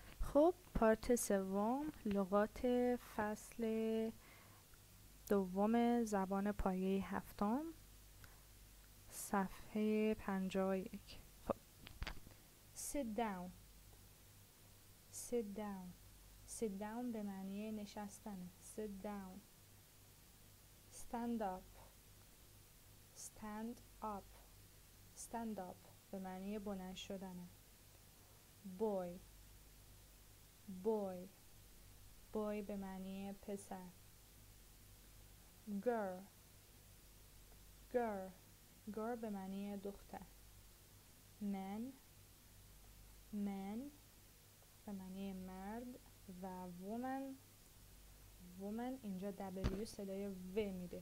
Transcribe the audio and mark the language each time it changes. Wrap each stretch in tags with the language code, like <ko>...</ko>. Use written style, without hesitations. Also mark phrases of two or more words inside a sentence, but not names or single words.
<fa>خب پارت سوم لغات فصل دوم زبان پایه هفتم، صفحه 51. خب</fa> <en>sit down sit down sit down</en> <fa>به معنی نشستنه.</fa> <en>sit down. stand up stand up stand up</en> <fa>به معنی بلند شدنه.</fa> <en>boy boy boy</en> <fa>به معنی پسر.</fa> <en>girl girl girl</en> <fa>به معنی دختر.</fa> <en>man man</en> <fa>به معنی مرد و</fa> <en>woman woman</en> <fa>اینجا W صدای و میده.</fa>